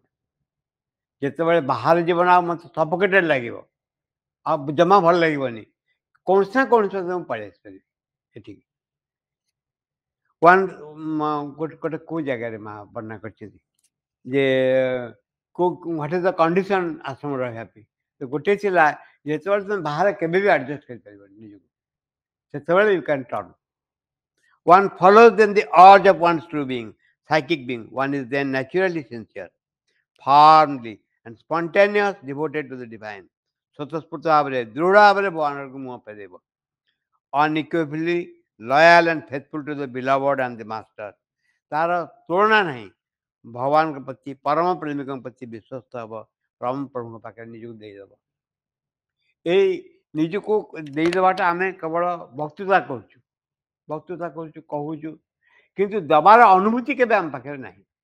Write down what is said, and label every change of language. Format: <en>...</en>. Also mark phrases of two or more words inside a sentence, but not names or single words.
<or>ଯେତେବେଳେ ବାହାର ଜୀବନ ଆଉ ମୋତେ ସଫୋକେଟେଡ୍ ଲାଗିବ, ଆଉ ଜମା ଭଲ ଲାଗିବନି, କୌଣସି ନା କୌଣସି ମୁଁ ପଳେଇ ଆସିପାରିବି ଏଠିକି। ଗୋଟେ କୋଉ ଜାଗାରେ ମା ବର୍ଣ୍ଣନା କରିଛନ୍ତି ଯେ</or> <en>what is the condition</en> <or>ଆଶ୍ରମ ରହିବା ପାଇଁ, ତ ଗୋଟିଏ ଥିଲା ଯେତେବେଳେ ତୁମେ ବାହାରେ କେବେ ବି ଆଡ଼ଜଷ୍ଟ କରିପାରିବନି ନିଜକୁ, ସେତେବେଳେ</or> <en>you can turn. One follows then the urge of one's true being, psychic being. One is then naturally sincere, firmly and spontaneous, devoted to the divine.</en> <or>ସ୍ୱତଃସ୍ଫୂର୍ତ୍ତ ଭାବରେ ଦୃଢ଼ ଭାବରେ ଭଗବାନଙ୍କୁ ମୁହଁ ଫେରେଇବ।</or> <en>Unequivocally loyal and faithful to the beloved and the master.</en> <or>ତାର ତୁଳନା ନାହିଁ, ଭଗବାନଙ୍କ ପ୍ରତି, ପରମ ପ୍ରେମିକଙ୍କ ପ୍ରତି ବିଶ୍ୱସ୍ତ ହେବ, ପରମ ପ୍ରଭୁଙ୍କ ପାଖରେ ନିଜକୁ ଦେଇଦେବ। ଏଇ ନିଜକୁ ଦେଇଦେବାଟା ଆମେ କେବଳ ବକ୍ତୃତା କରୁଛୁ, କହୁଛୁ, କିନ୍ତୁ ଦେବାର ଅନୁଭୂତି କେବେ ଆମ ପାଖରେ ନାହିଁ।</or>